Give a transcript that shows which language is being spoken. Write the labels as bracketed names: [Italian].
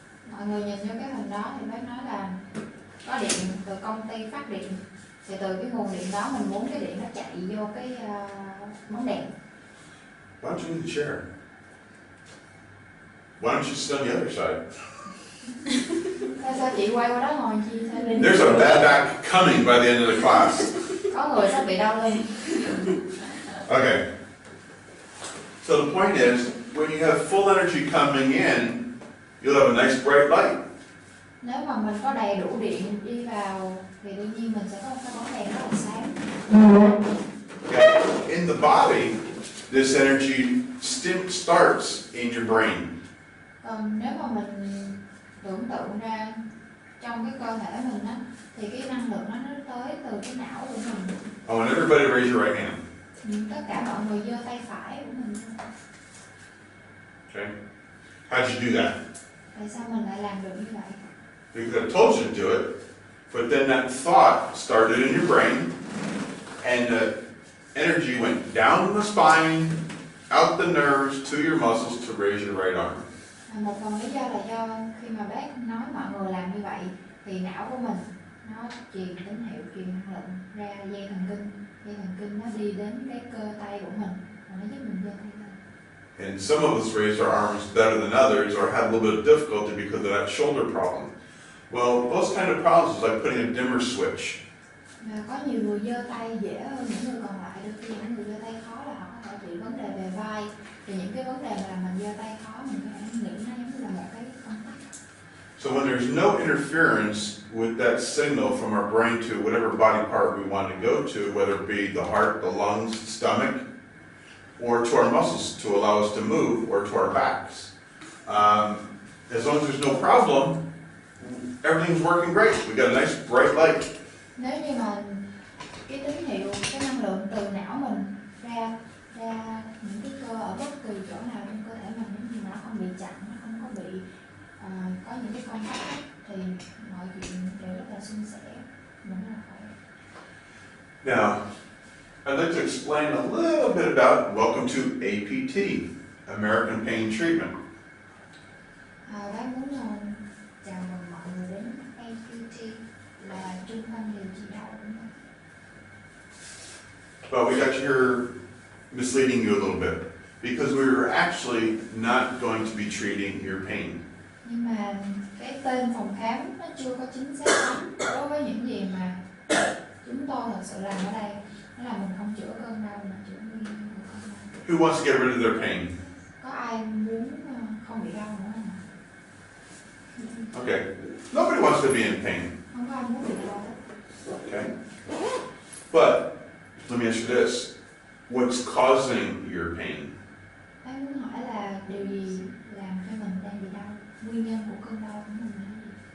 [Vietnamese] Mọi người nhìn vô cái hình đó thì bác nói là có điện từ công ty phát điện, thì từ cái nguồn điện đó mình muốn cái điện nó chạy vô cái bóng đèn. [English] Why don't you move the chair? Why don't you sit on the other side? [Vietnamese] Sao chị quay qua đó ngồi chi? [English] There's a bad back coming by the end of the class. [Vietnamese] Có người sắp bị đau lưng. [English] Okay. So the point is, when you have full energy coming in, you'll have a nice bright light. [Vietnamese] Nếu mà mình có đầy đủ điện đi vào thì đương nhiên mình sẽ có một cái bóng đèn rất là sáng. [English] Okay. In the body, this energy starts in your brain. [Vietnamese] Còn nếu mà mình tưởng tượng ra trong cái cơ thể mình á, thì cái năng lượng nó tới từ cái não của mình. [English] I want everybody to raise your right hand. [Vietnamese] Tất cả mọi người giơ tay phải của mình. [English] Okay. How'd you do that? [Vietnamese] Tại sao mình lại làm được như vậy? [English] Because I told you to do it, but then that thought started in your brain, and the energy went down the spine, out the nerves, to your muscles to raise your right arm. [Vietnamese] Một phần lý do là do khi mà bác nói mọi người làm như vậy thì não của mình nó truyền tín hiệu, truyền năng lượng ra dây thần kinh nó đi đến cái cơ tay của mình và nó giúp mình giơ tay lên. [English] And some of us raised our arms better than others or had a little bit of difficulty because of that shoulder problem. Well, those kind of problems is like putting a dimmer switch. [Vietnamese] Và có nhiều người giơ tay dễ hơn những người còn lại, đôi khi những người giơ tay khó là họ có thể bị vấn đề về vai. Thì những cái vấn đề mà làm mình giơ tay khó mình có thể nghĩ nó giống như là một cái công tắc. [English] So when there's no interference with that signal from our brain to whatever body part we want to go to, whether it be the heart, the lungs, the stomach, or to our muscles to allow us to move, or to our backs. As long as there's no problem, everything's working great. We got a nice bright light. [Vietnamese] Nếu như mà cái tín hiệu, cái năng lượng từ não mình ra những cái cơ ở bất kỳ chỗ nào trong cơ thể mình, nếu như mà nó không bị chặn, nó không có bị có những cái con tắc thì mọi chuyện đều rất là suôn sẻ, mình rất là khỏe. [English] Now, I'd like to explain a little bit about welcome to APT, American Pain Treatment. [Vietnamese] Bác muốn chào mừng mọi người đến APT là trung tâm điều trị đau của mình. [English] But we got here misleading you a little bit because we were actually not going to be treating your pain. [Vietnamese] Nhưng mà cái tên phòng khám nó chưa có chính xác lắm đối với những gì mà chúng tôi thật sự làm ở đây. Đó là mình không chữa cơn đau mà chữa nguyên nhân của cơn đau. [English] Who wants to get rid of their pain? [Vietnamese] Có ai muốn không bị đau nữa không? [English] Okay. Nobody wants to be in pain. [Vietnamese] Không có ai muốn bị đau hết. [English] Okay. But let me ask you this. What's causing your pain? [Vietnamese] Bác muốn hỏi là điều gì làm cho mình đang bị đau? Nguyên nhân của cơn đau của mình là gì?